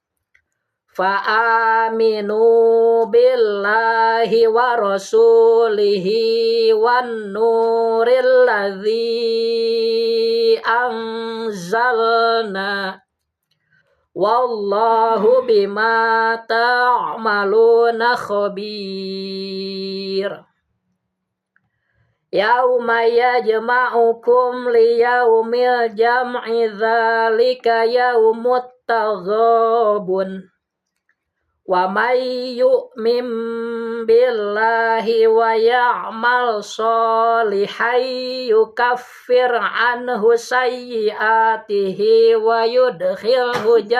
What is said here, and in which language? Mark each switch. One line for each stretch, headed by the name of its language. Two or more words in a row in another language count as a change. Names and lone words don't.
Arabic: فآمنوا بالله ورسوله والنور الذي أنزلنا والله بما تعملون خبير. يوم يجمعكم ليوم الجمع ذلك يوم التغابن. ومن يؤمن بالله ويعمل صالحا يكفر عنه سيئاته ويدخله